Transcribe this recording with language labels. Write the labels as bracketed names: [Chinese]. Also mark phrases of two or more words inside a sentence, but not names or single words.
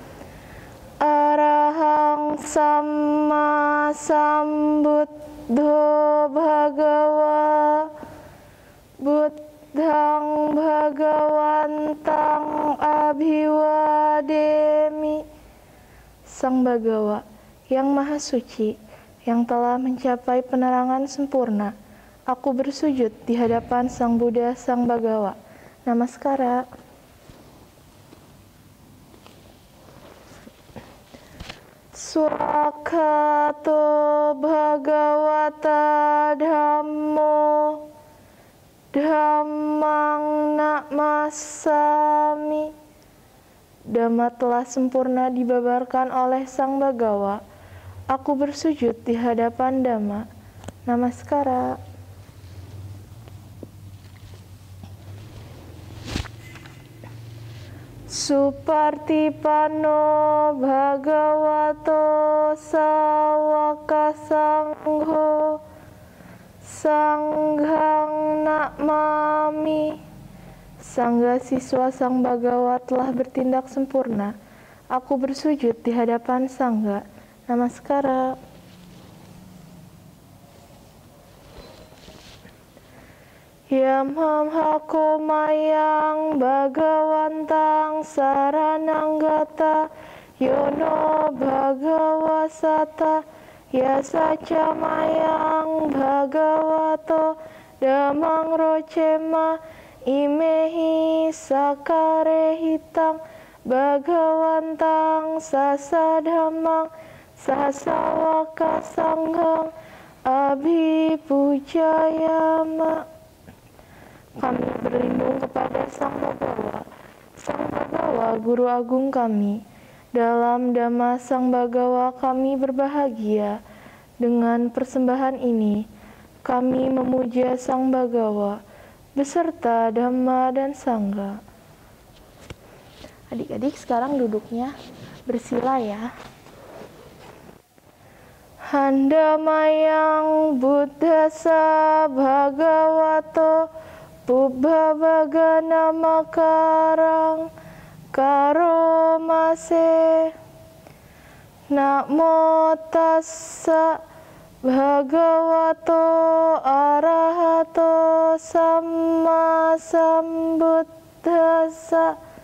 [Pali] Arahang Samma Sambuddho Bhagawa Buddhang Bhagawantang Abhiwademi. [Indonesian] Sang Bhagawa yang Maha Suci, yang telah mencapai penerangan sempurna, aku bersujud di hadapan Sang Buddha, Sang Bhagawa. Namaskara. [Pali] Swakato Bhagavata Dhammo Dhammang Namasami. [Indonesian] Dhamma telah sempurna dibabarkan oleh Sang Bhagawa. Aku bersujud di hadapan Dhamma. Namaskara. [Pali] Supartipano Bhagavato Sawaka Sangho Sanghang Namami. [Indonesian] Sangga siswa Sang Bhagawa telah bertindak sempurna. Aku bersujud di hadapan Sangga. Namaskara. [Pali] Yamham hako mayang Bhagawantang sarananggata yono Bhagawasata yasaca mayang Bhagavato damang rocema imehi sakare hitang Bhagawantang sasadhamang sasawaka sanghang abhipujayama. [Indonesian] Kami berlindung kepada Sang Bhagawa. Sang Bhagawa, Guru Agung kami. Dalam Dhamma Sang Bhagawa kami berbahagia. Dengan persembahan ini, kami memuja Sang Bhagawa beserta Dhamma dan Sangha. Adik-adik sekarang duduknya bersila ya. [Pali] Handamayang Buddhasa Bhagavato Pubbha Bagana Makarang Karomase. Namo tassa Bhagavato Arahato Samma Sambuddhassa.